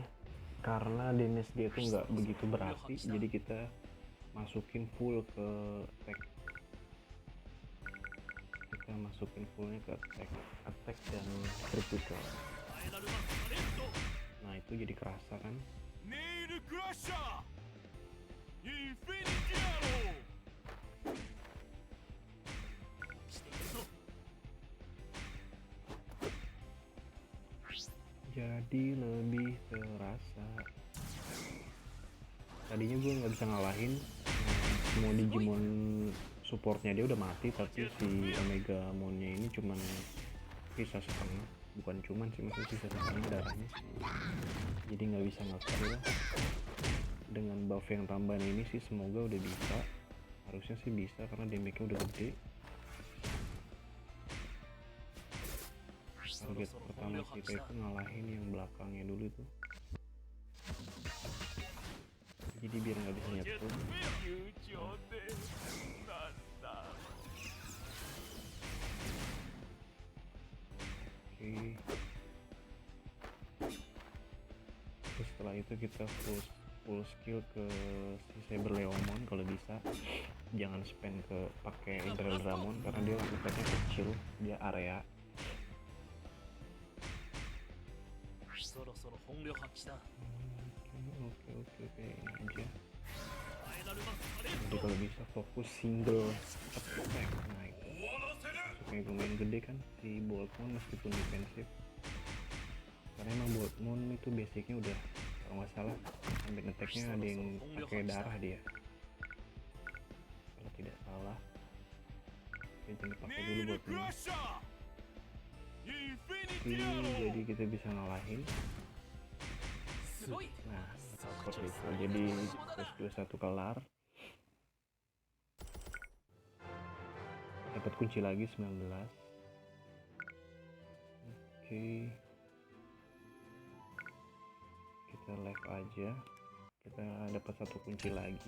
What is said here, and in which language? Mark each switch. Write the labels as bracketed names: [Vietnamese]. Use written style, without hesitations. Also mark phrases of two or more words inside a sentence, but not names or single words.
[Indonesian] Karena damage dia tuh nggak begitu berarti, jadi kita masukin full ke attack. Kita masukin fullnya ke attack dan critical. Nah itu jadi kerasa kan. [Japanese] ネイルクラッシャー。インフィニティアロー。していくぞ。 [Indonesian] Jadi lebih terasa. Tadinya gue nggak bisa ngalahin semua Digimon supportnya, dia udah mati, tapi si Omega Monnya ini cuman sisa setengah, bukan cuman sih, masih sisa setengah darahnya, jadi nggak bisa nge-kill. Dengan buff yang tambahan ini sih semoga udah bisa, harusnya sih bisa karena damage-nya udah gede. Target pertama kita itu ngalahin yang belakangnya dulu tuh, jadi biar nggak bisa nyetul. [Japanese] 友情でなんだ。 [Indonesian] Oke. Terus setelah itu kita [English] full skill [Indonesian] ke si Saber Leomon kalau bisa. Jangan spend ke pakai Imperial Dramon karena dia efeknya kecil, dia area. [Japanese] そろそろ本領発揮だ。 [Indonesian] Oke, ini aja. [Japanese] ファイナルマスカレッ [Indonesian] Jadi kalau bisa fokus [English] single attack. [Indonesian] Nah itu kayak lumayan gede kan si Boltmon meskipun defensif, karena emang Boltmon itu basicnya udah, kalau nggak salah ambil attacknya ada yang pakai darah dia kalau tidak salah. Oke, jangan pakai [Japanese] ネ [Indonesian] dulu [Japanese] イル [Indonesian] buat [Japanese] ク [Indonesian] ini. [Japanese] ラッシャー。インフィニ [Indonesian] Oke, [Japanese] ティアロ [Indonesian] jadi [Japanese] ー。 [Indonesian] kita bisa ngalahin. [Japanese] すごい。 [Indonesian] Nah seperti itu, jadi plus 21 kelar, dapat kunci lagi 19. Oke, kita live aja, kita dapat satu kunci lagi.